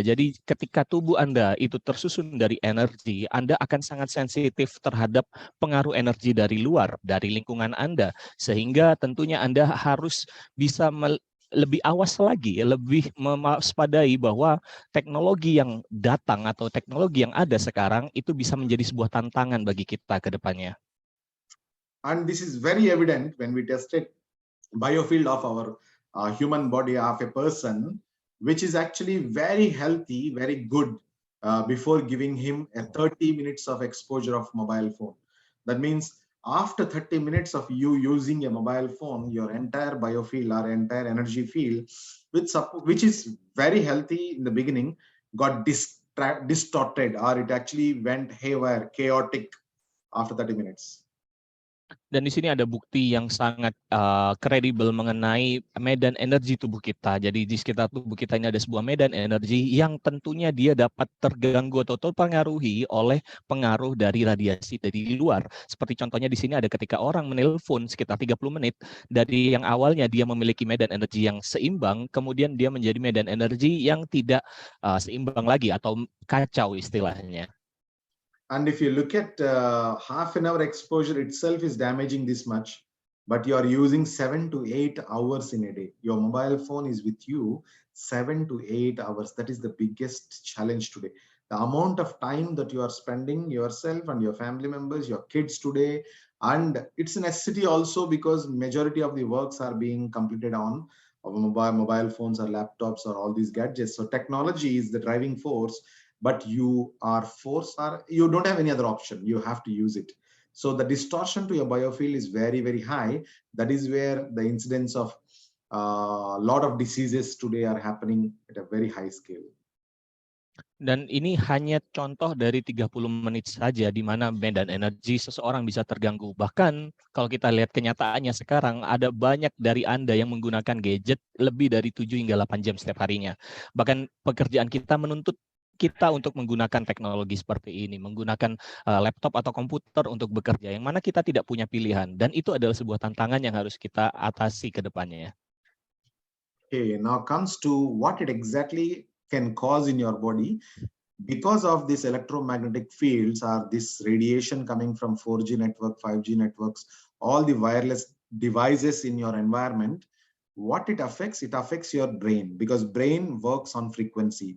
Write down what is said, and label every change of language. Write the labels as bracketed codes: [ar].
[id] Jadi ketika tubuh Anda itu tersusun dari energi, Anda akan sangat sensitif terhadap pengaruh energi dari luar, dari lingkungan Anda. Sehingga tentunya Anda harus bisa lebih awas lagi, lebih mewaspadai bahwa teknologi yang datang atau teknologi yang ada sekarang itu bisa menjadi sebuah tantangan bagi kita ke depannya. [en] And this is very evident when we tested biofield of our human body of a person, which is actually very healthy, very good, before giving him a 30 minutes of exposure of mobile phone. That means after 30 minutes of you using a mobile phone, your entire biofield or entire energy field, which is very healthy in the beginning, got distorted, or it actually went haywire, chaotic after 30 minutes. [id] Dan di sini ada bukti yang sangat kredibel mengenai medan energi tubuh kita. Jadi di sekitar tubuh kita ini ada sebuah medan energi yang tentunya dia dapat terganggu atau terpengaruhi oleh pengaruh dari radiasi dari luar. Seperti contohnya di sini ada ketika orang menelpon sekitar 30 menit, dari yang awalnya dia memiliki medan energi yang seimbang, kemudian dia menjadi medan energi yang tidak seimbang lagi atau kacau istilahnya. [en] And if you look at half an hour exposure itself is damaging this much, but you are using 7 to 8 hours in a day. Your mobile phone is with you 7 to 8 hours. That is the biggest challenge today. The amount of time that you are spending yourself and your family members, your kids today, and it's a necessity also because majority of the works are being completed on mobile phones or laptops or all these gadgets. So technology is the driving force, but you are forced, or you don't have any other option, you have to use it. So the distortion to your biofield is very, very high. That is where the incidence of a lot of diseases today are happening at a very high scale. [id] Dan ini hanya contoh dari 30 menit saja di mana medan energi seseorang bisa terganggu. Bahkan kalau kita lihat kenyataannya sekarang, ada banyak dari Anda yang menggunakan gadget lebih dari 7 hingga 8 jam setiap harinya. Bahkan pekerjaan kita menuntut kita untuk menggunakan teknologi seperti ini, menggunakan laptop atau komputer untuk bekerja, yang mana kita tidak punya pilihan. Dan itu adalah sebuah tantangan yang harus kita atasi ke depannya. [en] Okay, now comes to what it exactly can cause in your body. Because of these electromagnetic fields or this radiation coming from 4G network, 5G networks, all the wireless devices in your environment, what it affects your brain, because brain works on frequency.